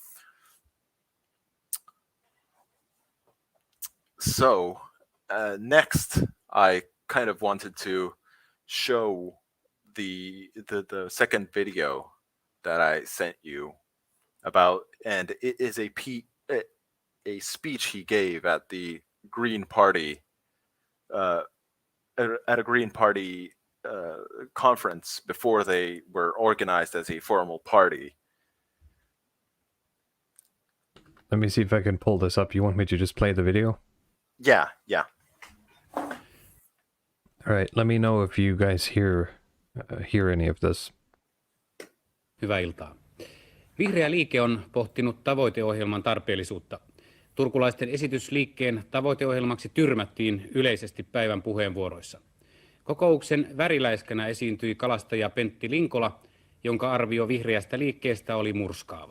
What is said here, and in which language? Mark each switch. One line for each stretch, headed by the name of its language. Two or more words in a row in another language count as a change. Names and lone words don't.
English: So next, I kind of wanted to show the second video that I sent you about, and it is a speech he gave at the Green Party at a Green Party conference before they were organized as a formal party. Let me see if I can pull this up. You want me to just play the video? Yeah. All right, let me know if you guys hear any of this.
Finnish: Hyvää iltaa. Vihreä liike on pohtinut tavoiteohjelman tarpeellisuutta. Turkulaisten esitys liikkeen tavoiteohjelmaksi tyrmättiin yleisesti päivän puheenvuoroissa. Kokouksen väriläiskänä esiintyi kalastaja Pentti Linkola, jonka arvio vihreästä liikkeestä oli murskaava.